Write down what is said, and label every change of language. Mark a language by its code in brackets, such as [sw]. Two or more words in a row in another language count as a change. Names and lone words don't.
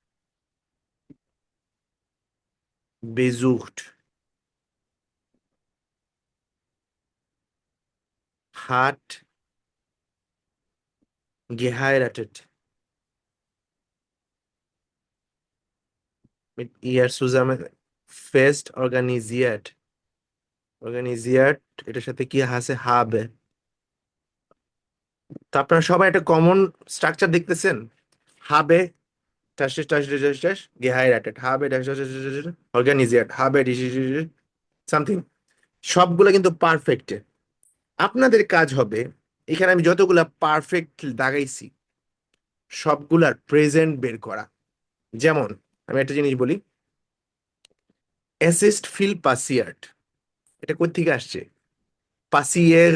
[de] besucht, hat geheiratet, mit ihr zusammen Fest organisiert, organisiert, [bn] এটার সাথে কি আছে, habe। তো আপনারা সবাই একটা কমন স্ট্রাকচার দেখতেছেন, habe dash dash dash dash dash geheiratet, habe dash dash dash dash dash organisiert, habe সামথিং, সবগুলো কিন্তু পারফেক্ট। আপনাদের কাজ হবে, এখানে আমি যতগুলা পারফেক্ট দাগাইছি সবগুলার প্রেজেন্ট বের করা। যেমন আমি একটা জিনিস বলি, [de] es ist viel passiert, [bn] এটা কোথা থেকে আসছে?